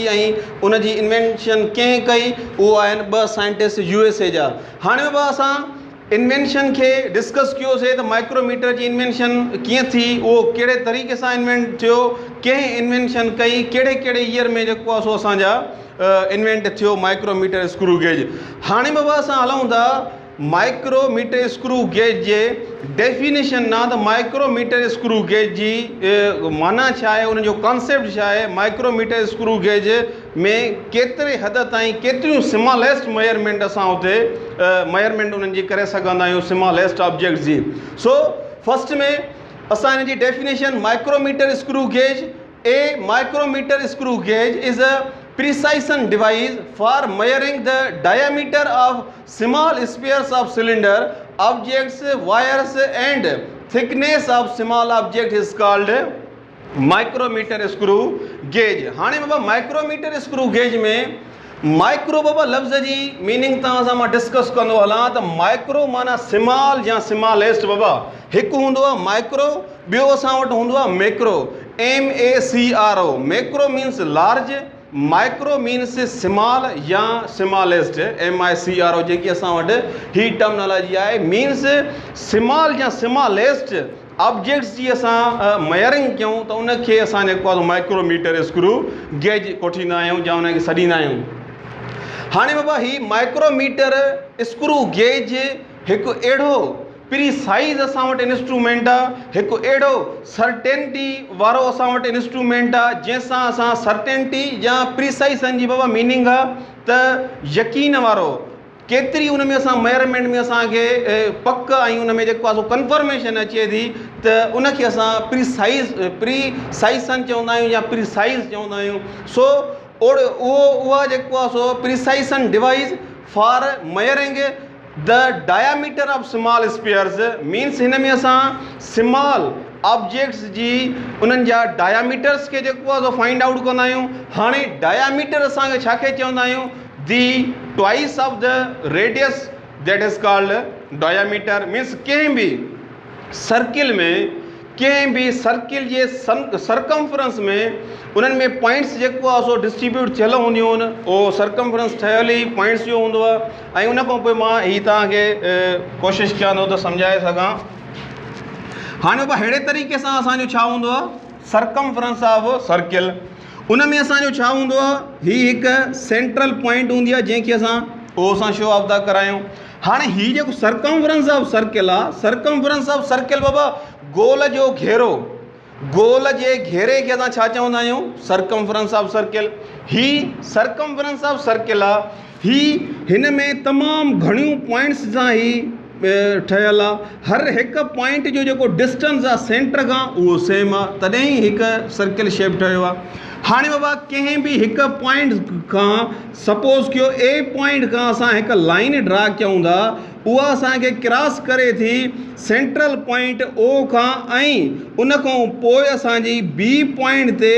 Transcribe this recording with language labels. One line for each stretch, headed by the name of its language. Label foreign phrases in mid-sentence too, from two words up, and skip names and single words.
Sindhi: ऐं उन जी इन्वेंशन कंहिं कई? उहो आहिनि 2 साइंटिस्ट USA जा। हाणे बाबा असां इन्वेंशन खे डिस्कस कयोसीं त माइक्रोमीटर जी इन्वेंशन कीअं थी, उहो कहिड़े तरीक़े सां इन्वेंट थियो, कंहिं इन्वेंशन कई, कहिड़े कहिड़े ईयर में जेको आहे सो असांजा इन्वेंट थियो
English: micrometer screw gauge.
Sindhi: हाणे बाबा असां हलूं था
English: micrometer screw gauge
Sindhi: जे डेफिनेशन ना। त
English: micrometer screw gauge
Sindhi: जी माना छा आहे, उन जो कॉन्सेप्ट छा आहे?
English: micrometer screw gauge
Sindhi: में केतिरे हद ताईं केतिरियूं
English: smallest measurement
Sindhi: असां उते मेजरमेंट उन्हनि जी करे सघंदा आहियूं
English: smallest objects
Sindhi: जी। सो फर्स्ट में असां हिन जी
English: definition micrometer screw gauge. micrometer screw gauge is a precision device for measuring the diameter of small spheres of cylinder objects, wires and thickness of small object is called micrometer screw gauge।
Sindhi: हाणे बाबा
English: micrometer screw gauge
Sindhi: में माइक्रो बाबा लफ़्ज़ जी मीनिंग तव्हां सां मां डिस्कस कंदो हलां त माइक्रो माना स्मॉल या स्मॉलेस्ट। बाबा हिकु हूंदो आहे माइक्रो, ॿियो असां वटि हूंदो आहे मैक्रो, MACRO।
English: macro means large, micro means small
Sindhi: या स्मॉलेस्ट, MICRO जेकी असां वटि ही टर्मिनोलॉजी आहे।
English: means small
Sindhi: या
English: smallest objects
Sindhi: जी असां मेजरिंग कयूं त उनखे असां जेको आहे
English: micrometer screw gauge
Sindhi: कोठींदा आहियूं या उनखे सॾींदा आहियूं। हाणे बाबा ही
English: micrometer screw gauge
Sindhi: हिकु अहिड़ो प्रीसाइज़ असां वटि इंस्ट्रूमेंट आहे, हिकु अहिड़ो सर्टेनिटी वारो असां वटि इंस्ट्रूमेंट आहे जंहिंसां असां सर्टेनिटी या प्रीसाइज़न जी बाबा मीनिंग आहे त यकीन वारो केतिरी उन में असां मेजरमेंट में असांखे पक ऐं उन में जेको आहे सो कंफर्मेशन अचे थी त उनखे असां प्रीसाइज़न चवंदा आहियूं या प्रीसाइज़ चवंदा आहियूं।
English: सो उहा जेको आहे सो precision device for measuring the diameter of small spheres.
Sindhi: मीन्स हिन में असां
English: small objects
Sindhi: जी उन्हनि जा डायमीटर्स खे जेको आहे सो
English: find out
Sindhi: कंदा आहियूं। हाणे डायमीटर असांखे छा खे चवंदा आहियूं?
English: the twice of the radius that is called diameter.
Sindhi: मीन्स कंहिं बि सर्किल में, कंहिं बि सर्किल जे सरकमफ्रेंस में उन्हनि में पॉइंट्स जेको आहे सो डिस्ट्रीब्यूट थियल हूंदियूं आहिनि। उहो सरकमफ्रेंस ठहियल ई पॉइंट्स जो हूंदो आहे। ऐं उन खां पोइ मां हीअ तव्हांखे कोशिशि कयां थो त सम्झाए सघां। हाणे बाबा अहिड़े तरीक़े सां असांजो छा हूंदो आहे?
English: circumference of circle.
Sindhi: उन में असांजो छा हूंदो आहे? हीअ हिकु
English: central point
Sindhi: हूंदी आहे जंहिंखे असां
English: show off
Sindhi: था करायूं। हाणे हीअ जेको
English: circumference of circle
Sindhi: आहे,
English: circumference of circle
Sindhi: बाबा गोल जो घेरो, गोल जे घेरे खे असां छा चवंदा आहियूं?
English: circumference of circle.
Sindhi: ही
English: circumference of circle
Sindhi: आहे। ही हिन में तमामु घणियूं पॉइंट्स सां ही ठहियल आहे। हर हिकु पॉइंट जो जेको डिस्टेंस आहे सेंटर खां उहो सेम आहे, तॾहिं ई हिकु
English: circle shape
Sindhi: ठहियो आहे। हाणे बाबा कंहिं बि हिकु पॉइंट खां सपोज़ कयो
English: A point
Sindhi: खां असां हिकु
English: line draw
Sindhi: कयूं था, उहा असांखे क्रॉस करे थी
English: central point
Sindhi: ओ खां, ऐं उन खां पोइ असांजी
English: B point
Sindhi: ते